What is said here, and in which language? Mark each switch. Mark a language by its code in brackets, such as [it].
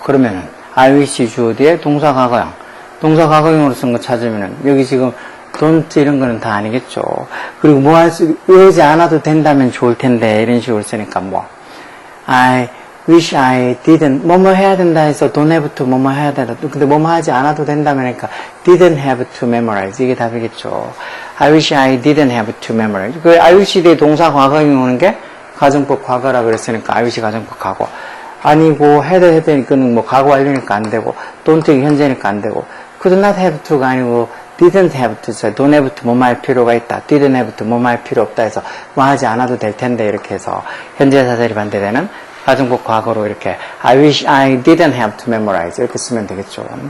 [ko] 그러면은, I wish 주어 뒤에 동사 과거형. 동사 과거형으로 쓴 거 찾으면은, 여기 지금 don't 이런 거는 다 아니겠죠. 그리고 외우지 않아도 된다면 좋을 텐데 이런 식으로 쓰니까 뭐 [en] I wish I didn't [ko] 뭐뭐 해야 된다 해서 don't have to 뭐뭐 해야 된다. 근데 뭐뭐 하지 않아도 된다면 하니까 [en] didn't have to memorize [ko] 이게 답이겠죠. [en] I wish I didn't have to memorize. [ko] 그 I wish 뒤에 동사 과거형이 오는 게 가정법 과거라 그랬으니까 I wish 가정법 과거. 아니고 해드니까는 뭐 과거 완료니까 안 되고 don't이 현재니까 안 되고 [en] could not have to [ko] 가 아니고 [en] didn't have to, don't have to [ko] 뭐뭐 할 필요가 있다. didn't have to 뭐뭐 할 필요 없다 해서 뭐 하지 않아도 될 텐데 이렇게 해서 현재사실이 반대되는 가정법 과거로 이렇게 [en] I wish I didn't have to memorize [ko] 이렇게 쓰면 되겠죠.